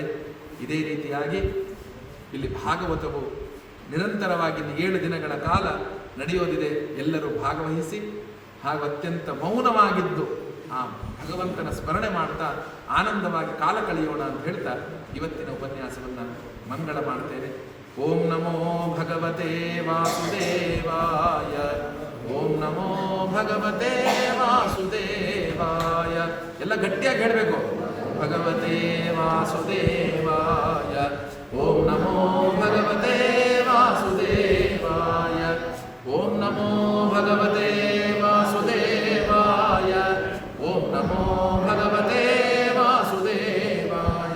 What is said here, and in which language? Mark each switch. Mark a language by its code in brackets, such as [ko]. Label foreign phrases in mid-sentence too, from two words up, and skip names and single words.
[kn] ಇದೇ ರೀತಿಯಾಗಿ ಇಲ್ಲಿ ಭಾಗವತವು ನಿರಂತರವಾಗಿ 7 ದಿನಗಳ ಕಾಲ ನಡೆಯೋದಿದೆ. ಎಲ್ಲರೂ ಭಾಗವಹಿಸಿ ಹಾಗೂ ಅತ್ಯಂತ ಮೌನವಾಗಿದ್ದು ಆ ಭಗವಂತನ ಸ್ಮರಣೆ ಮಾಡ್ತಾ ಆನಂದವಾಗಿ ಕಾಲ ಕಳೆಯೋಣ ಅಂತ ಹೇಳ್ತಾ ಇವತ್ತಿನ ಉಪನ್ಯಾಸವನ್ನು ಮಂಗಳ ಮಾಡ್ತೇನೆ. [sa] ಓಂ ನಮೋ ಭಗವತೆ ವಾಸುದೇವಾಯ. ಓಂ ನಮೋ ಭಗವತೆ ವಾಸುದೇವಾಯ. [kn] ಎಲ್ಲ ಗಟ್ಟಿಯಾಗಿ ಹೇಳಬೇಕು. [sa] ಭಗವತೆ ವಾಸುದೇವಾಯ. ಓಂ ನಮೋ ಭಗವತೆ ವಾಸುದೇವಾಯ. ಓಂ ನಮೋ ಭಗವತೆ ವಾಸುದೇವಾಯ. ಓಂ ನಮೋ ಭಗವತೆ ವಾಸುದೇವಾಯ.